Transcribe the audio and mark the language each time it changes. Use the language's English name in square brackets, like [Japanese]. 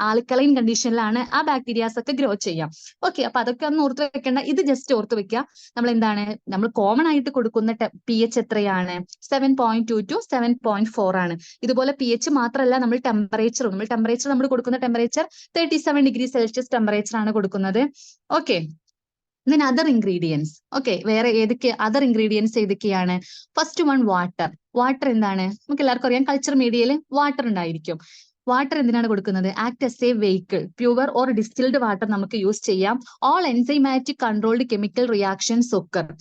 [Malayalam] Alkaline കണ്ടീഷനിലാണ് ആ bacterias ഒക്കെ grow ചെയ്യാം. ഓക്കെ, അപ്പൊ അതൊക്കെ ഒന്ന് ഓർത്ത് വെക്കേണ്ട. ഇത് ജസ്റ്റ് ഓർത്ത് വെക്കുക. നമ്മൾ കോമൺ ആയിട്ട് കൊടുക്കുന്ന pH എത്രയാണ്? 7.2 to 7.4 ആണ്. ഇതുപോലെ pH മാത്രമല്ല, നമ്മൾ ടെമ്പറേച്ചർ നമ്മൾ കൊടുക്കുന്ന ടെമ്പറേച്ചർ 37 ഡിഗ്രി സെൽഷ്യസ് ടെമ്പറേച്ചർ ആണ് കൊടുക്കുന്നത്. [English] Okay, then other ingredients. [Malayalam] Okay, വേറെ ഏതൊക്കെ അതർ ഇൻഗ്രീഡിയൻസ് ഏതൊക്കെയാണ്? ഫസ്റ്റ് വൺ വാട്ടർ എന്താണ്? നമുക്ക് എല്ലാവർക്കും അറിയാം, കൾച്ചർ മീഡിയയിൽ വാട്ടർ ഉണ്ടായിരിക്കും. വാട്ടർ എന്തിനാണ് കൊടുക്കുന്നത്? [English] Act as a vehicle. Pure or distilled water [Malayalam] നമുക്ക് യൂസ് ചെയ്യാം. [English] All enzymatic controlled chemical reactions occur.